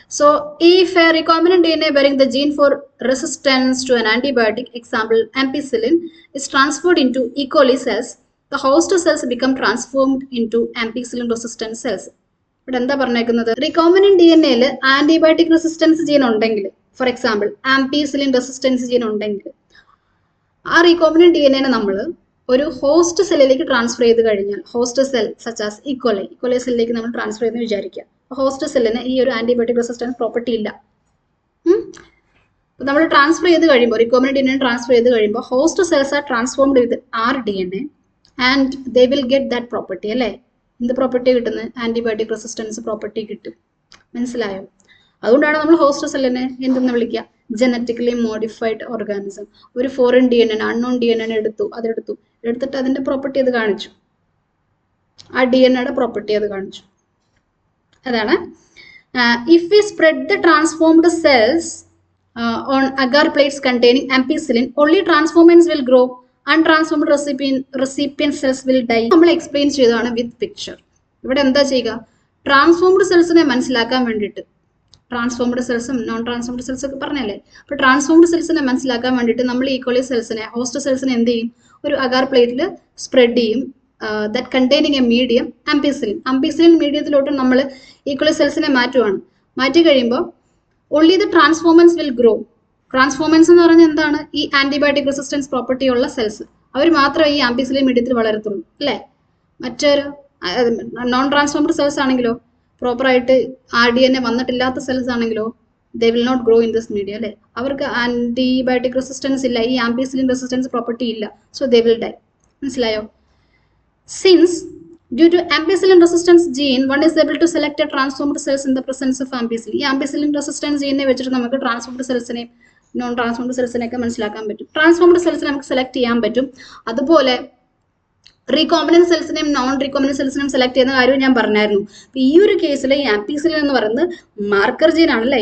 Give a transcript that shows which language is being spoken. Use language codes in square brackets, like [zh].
[en] So, if a recombinant DNA bearing the gene for resistance to an antibiotic, example ampicillin, is transferred into E. coli cells, the host cells become transformed into ampicillin resistant cells. [ml] ഇവിടെ എന്താ പറഞ്ഞേക്കുന്നത്? recombinant DNA-ൽ antibiotic resistance gene ഉണ്ടെങ്കിൽ, for example ampicillin resistance gene ഉണ്ടെങ്കിൽ, ആ recombinant DNA-നെ നമ്മൾ ഒരു host സെല്ലിലേക്ക് transfer ചെയ്ത് കഴിഞ്ഞാൽ, ഹോസ്റ്റ് സെൽ സച്ച് ആസ് ഇക്കോലൈ സെല്ലിലേക്ക് നമ്മൾ ട്രാൻസ്ഫർ ചെയ്തെന്ന് വിചാരിക്കുക. ഹോസ്റ്റ് സെല്ലിന് ഈ ഒരു ആന്റിബയോട്ടിക് റെസിസ്റ്റൻസ് പ്രോപ്പർട്ടി ഇല്ല. നമ്മൾ ട്രാൻസ്ഫർ ചെയ്ത് കഴിയുമ്പോൾ, റീകോംബിനന്റ് DNA ട്രാൻസ്ഫർ ചെയ്ത് കഴിയുമ്പോൾ, [en] host cells are transformed with our DNA and they will get that property [ml] അല്ലേ? എന്ത് പ്രോപ്പർട്ടി കിട്ടുന്നത്? ആന്റിബയോട്ടിക് റെസിസ്റ്റൻസ് പ്രോപ്പർട്ടി കിട്ടും. മനസ്സിലായോ? അതുകൊണ്ടാണ് നമ്മൾ ഹോസ്റ്റ് സെല്ലിനെ എന്തെന്ന് വിളിക്കുക? Genetically modified organism. ഒരു ഫോറിൻ DNA, അൺനോൺ DNA എടുത്തിട്ട് അതിന്റെ പ്രോപ്പർട്ടി അത് കാണിച്ചു. ആ DNA-യുടെ പ്രോപ്പർട്ടി അത് കാണിച്ചു. അതാണ്. [en] If we spread the transformed cells on agar plates containing ampicillin, only transformants will grow. Untransformed recipient cells will die. [ml] നമ്മൾ എക്സ്പ്ലെയിൻ ചെയ്തതാണ് വിത്ത് പിക്ചർ. ഇവിടെ എന്താ ചെയ്യുക? ട്രാൻസ്ഫോംഡ് സെൽസിനെ മനസ്സിലാക്കാൻ വേണ്ടിയിട്ട്, ട്രാൻസ്ഫോംഡ് സെൽസും നോൺ ട്രാൻസ്ഫോംഡ് സെൽസ് ഒക്കെ പറഞ്ഞല്ലേ? അപ്പോൾ ട്രാൻസ്ഫോംഡ് സെൽസിനെ മനസ്സിലാക്കാൻ വേണ്ടിയിട്ട് നമ്മൾ ഈക്വലി സെൽസിനെ, ഹോസ്റ്റ് സെൽസിനെ എന്ത് ചെയ്യും? ഒരു അഗാർ പ്ലേറ്റിൽ സ്പ്രെഡ് ചെയ്യും. ദാറ്റ് കണ്ടെയ്നിങ് എ മീഡിയം അംപിസിലിൻ മീഡിയത്തിലോട്ട് നമ്മൾ ഈക്വലി സെൽസിനെ മാറ്റുവാണ്. മാറ്റി കഴിയുമ്പോൾ [en] Only the transformants will grow. [ml] ട്രാൻസ്ഫോമൻസ് എന്ന് പറഞ്ഞാൽ എന്താണ്? ഈ ആന്റിബയോട്ടിക് റെസിസ്റ്റൻസ് പ്രോപ്പർട്ടി ഉള്ള സെൽസ്, അവർ മാത്രമേ ഈ ആംപിസിലിൻ മീഡിയത്തിൽ വളരത്തുള്ളൂ അല്ലേ? മറ്റൊരു നോൺ ട്രാൻസ്ഫോംഡ് സെൽസ് ആണെങ്കിലോ, പ്രോപ്പറായിട്ട് DNA വന്നിട്ടില്ലാത്ത സെൽസ് ആണെങ്കിലോ, [en] they will not grow in this media [ml] അല്ലേ? അവർക്ക് ആന്റിബയോട്ടിക് റെസിസ്റ്റൻസ് ഇല്ല, ഈ ആംപിസിലിൻ റെസിസ്റ്റൻസ് പ്രോപ്പർട്ടി ഇല്ല. [en] So they will die. [ml] മനസ്സിലായോ? [en] Since due to ampicillin resistance gene, one is able to select a transformed cells in the presence of ampicillin. [ml] ഈ ampicillin resistance gene വെച്ചിട്ട് നമുക്ക് transformed സെൽസിനെയും non transformed സെൽസിനെയൊക്കെ മനസ്സിലാക്കാൻ പറ്റും. Transformed സെൽസിനെ നമുക്ക് select ചെയ്യാൻ പറ്റും. അതുപോലെ റീകോംബിനന്റ് സെൽസിനെയും നോൺ റീകോംബിനന്റ് സെൽസിനെയും സെലക്ട് ചെയ്യുന്ന കാര്യം ഞാൻ പറഞ്ഞായിരുന്നു. ഈ ഒരു കേസിൽ ഈ ആംപിസിലിൻ എന്ന് പറയുന്നത് മാർക്കർ ജീൻ ആണല്ലേ?